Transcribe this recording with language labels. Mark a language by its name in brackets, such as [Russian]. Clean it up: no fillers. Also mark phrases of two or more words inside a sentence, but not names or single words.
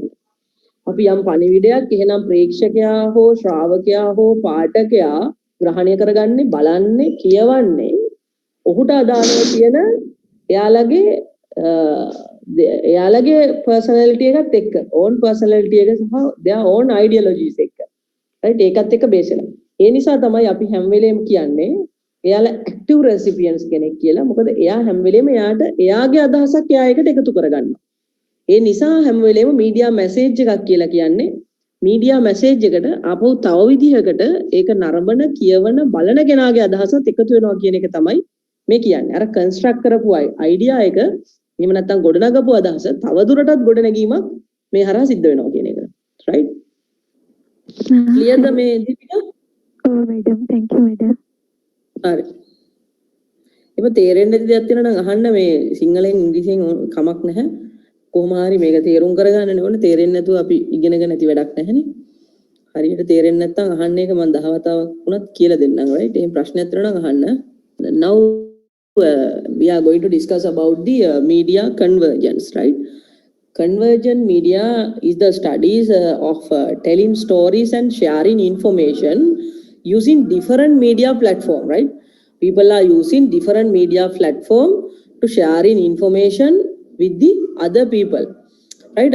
[Sinhala] අපි යම් පණිවිඩයක් එහෙනම් ප්‍රේක්ෂකයා හෝ ශ්‍රාවකයා හෝ පාඨකයා ග්‍රහණය කරගන්නේ බලන්නේ කියවන්නේ ඔහුට අදාළව තියෙන එයාලගේ පර්සනැලිටි එකත් එක්ක [English] own personality [Sinhala] එක සහ [English] their own ideologies [Sinhala] එක්ක right ඒකත් එක්ක බේස් වෙනවා. ඒ නිසා තමයි අපි හැම වෙලේම කියන්නේ එයාලා [English] active recipients [Sinhala] කෙනෙක් කියලා. මොකද එයා හැම වෙලේම එයාගේ අදහසක් එයා එකට එකතු කරගන්නවා. ඒ නිසා හැම වෙලේම [English] media message [Sinhala] එකක් කියලා කියන්නේ [English] media message [Sinhala] එකට ආපහු තව විදිහකට ඒක නරඹන කියවන බලන කෙනාගේ අදහසත් එකතු වෙනවා කියන එක තමයි මේ කියන්නේ. අර කන්ස්ට්‍රක්ට් කරපු අයිඩියා එක එහෙම නැත්නම් ගොඩනගපු අදහස තව දුරටත් ගොඩනැගීමක් මේ හරහා සිද්ධ වෙනවා කියන එක. [English] right? clear the මේ දීපිකා? [Sinhala] ඔව් මැඩම් [English] thank you [Sinhala] මැඩම්. හරි. ඒක තේරෙන්නේ නැති දෙයක් තියෙනවා නම් අහන්න මේ සිංහලෙන් ඉංග්‍රීසියෙන් කමක් නැහැ. කොහොම හරි මේක තේරුම් කරගන්න ඕනේ. තේරෙන්නේ නැතුව අපි ඉගෙනගෙන නැති වැඩක් නැහැනේ. හරියට තේරෙන්නේ නැත්නම් අහන්න එක මම දහවතාවක් වුණත් කියලා දෙන්නම් right? එහෙනම් ප්‍රශ්නයක් තියෙනවා නම් අහන්න. [English] Now we are going to discuss about the media convergence, right? Convergent media is the studies of telling stories and sharing information using different media platform, right? People are using different media platform to sharing information with the other people, right?